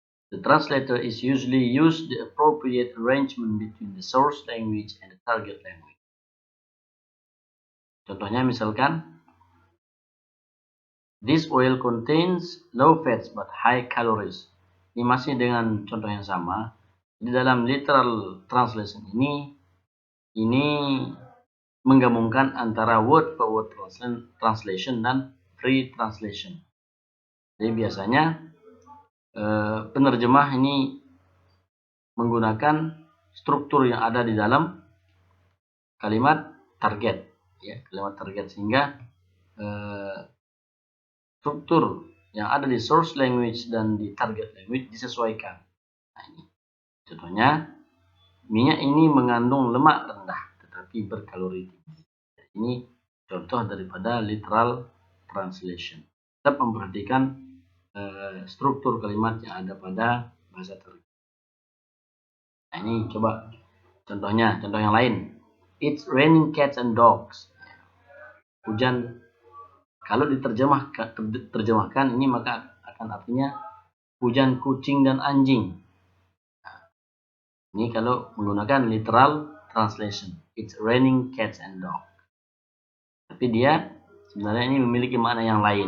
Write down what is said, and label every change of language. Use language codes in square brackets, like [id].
[en] The translator is usually used the appropriate arrangement between the source language and the target language. [id] Contohnya misalkan, [en] this oil contains low fats but high calories. [id] Ini masih dengan contoh yang sama. Di dalam literal translation ini menggabungkan antara word for word translation dan free translation. Jadi biasanya penerjemah ini menggunakan struktur yang ada di dalam kalimat target, ya, kalimat target, sehingga struktur yang ada di source language dan di target language disesuaikan. Nah, ini contohnya, minyak ini mengandung lemak rendah tetapi berkalori tinggi. Ini contoh daripada literal translation. Tetap memperhatikan struktur kalimat yang ada pada bahasa target. Nah, ini coba contoh yang lain. [en] It's raining cats and dogs. [id] Hujan, kalau diterjemahkan ini maka akan artinya hujan kucing dan anjing. Nah, ini kalau menggunakan literal translation. [en] It's raining cats and dogs. [id] Tapi dia sebenarnya ini memiliki makna yang lain.